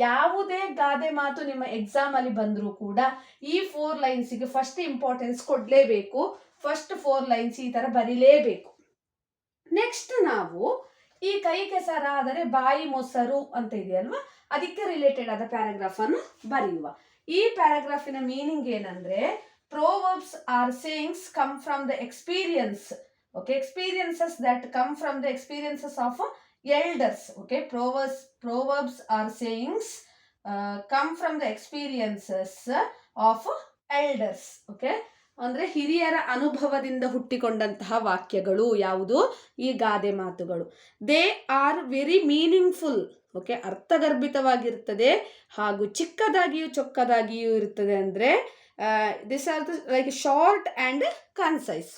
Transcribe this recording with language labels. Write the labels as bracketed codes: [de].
[kn] ಯಾವುದೇ ಗಾದೆ ಮಾತು ನಿಮ್ಮ ಎಕ್ಸಾಮ್ ಅಲ್ಲಿ ಬಂದರೂ ಕೂಡ ಈ 4 ಲೈನ್ಸ್ಗೆ ಫಸ್ಟ್ ಇಂಪಾರ್ಟೆನ್ಸ್ ಕೊಡಲೇಬೇಕು. ಫಸ್ಟ್ 4 ಲೈನ್ಸ್ ಈ ತರ ಬರೀಲೇಬೇಕು. ನೆಕ್ಸ್ಟ್ ನಾವು ಈ ಕೈ ಕೆಸರಾದರೆ ಬಾಯಿ ಮೊಸರು ಅಂತ ಇದೆಯಲ್ವಾ, ಅದಕ್ಕೆ ರಿಲೇಟೆಡ್ ಆದ ಪ್ಯಾರಾಗ್ರಾಫ್ ಅನ್ನು ಬರೆಯುವ. ಈ ಪ್ಯಾರಾಗ್ರಾಫಿನ ಮೀನಿಂಗ್ ಏನಂದ್ರೆ, [en] proverbs are sayings come from the experience. Okay, experiences that come from the experiences of elders. Okay, proverbs are sayings come from the experiences of elders. Okay, [kn] ಅಂದ್ರೆ ಹಿರಿಯರ ಅನುಭವದಿಂದ ಹುಟ್ಟಿಕೊಂಡಂತಹ ವಾಕ್ಯಗಳು ಯಾವುದು? ಈ ಗಾದೆ ಮಾತುಗಳು. [en] They are very meaningful. [kn] Okay, ಅರ್ಥಗರ್ಭಿತವಾಗಿರುತ್ತದೆ ಹಾಗೂ ಚಿಕ್ಕದಾಗಿಯೂ ಚೊಕ್ಕದಾಗಿಯೂ ಇರುತ್ತದೆ. ಅಂದ್ರೆ [en] This are like short and concise.